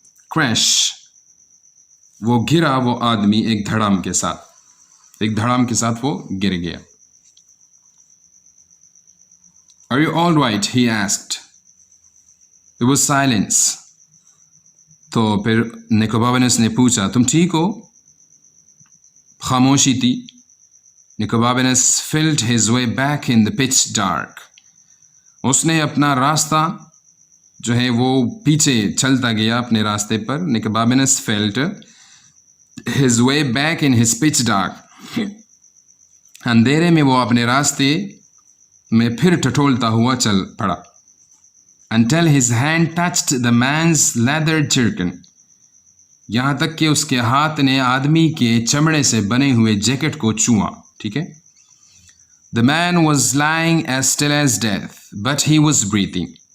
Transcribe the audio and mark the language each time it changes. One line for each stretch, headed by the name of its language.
Hindi: Crash, वो गिरा, वो आदमी एक धड़ाम के साथ वो गिर गया।
English: Are you all right? He asked. There was silence.
Hindi: तो फिर निकोबाबनस ने पूछा, तुम ठीक हो? खामोशी थी।
English: निकोबाबनस felt his way back in the pitch dark.
Hindi: उसने अपना रास्ता जो है वो पीछे चलता गया अपने रास्ते पर।
English: निकोबाबनस felt his way back in his pitch dark.
Hindi: अंधेरे में वो अपने रास्ते में फिर टटोलता हुआ चल पड़ा।
English: Until his hand touched the man's leather jerkin.
Hindi: यहाँ तक कि उसके हाथ ने आदमी के चमड़े से बने हुए जैकेट को छुआ, ठीक है।
English: The man was lying as still as death, but he was breathing.